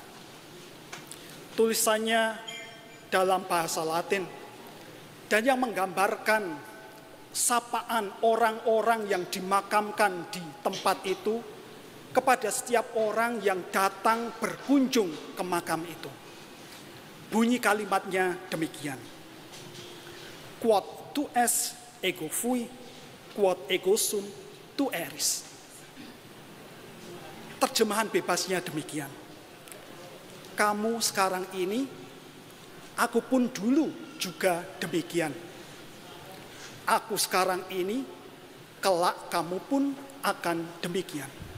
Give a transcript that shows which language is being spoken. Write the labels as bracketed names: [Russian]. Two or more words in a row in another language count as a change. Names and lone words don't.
[Indonesian] Tulisannya dalam bahasa Latin, dan yang menggambarkan sapaan orang-orang yang dimakamkan di tempat itu kepada setiap orang yang datang berkunjung ke makam itu. Bunyi kalimatnya demikian: [Latin] "Quod tu es ego fui, quod ego sum tu eris." [Indonesian] Terjemahan bebasnya demikian: kamu sekarang ini, aku pun dulu juga demikian. Aku sekarang ini, kelak kamu pun akan demikian.